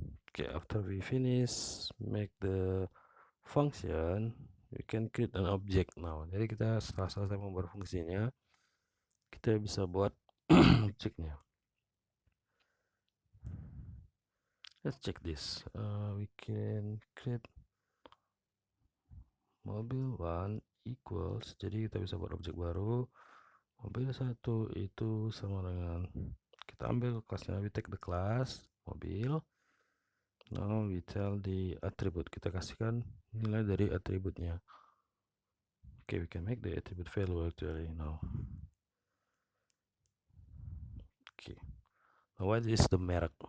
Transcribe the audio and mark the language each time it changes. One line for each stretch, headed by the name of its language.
English: Okay, after we finish make the function, we can create an object now.
Indonesian: Jadi kita setelah selesai membuat fungsinya, kita bisa buat objeknya.
English: Let's check this. We can create mobil1 equals,
Indonesian: jadi kita bisa buat objek baru. Mobil1 itu sama dengan, kita ambil kelasnya,
English: we take the class mobil. Now we tell the attribute,
Indonesian: kita kasihkan nilai dari atributnya.
English: Okay, we can make the attribute value actually now. Okay, now what is the merek?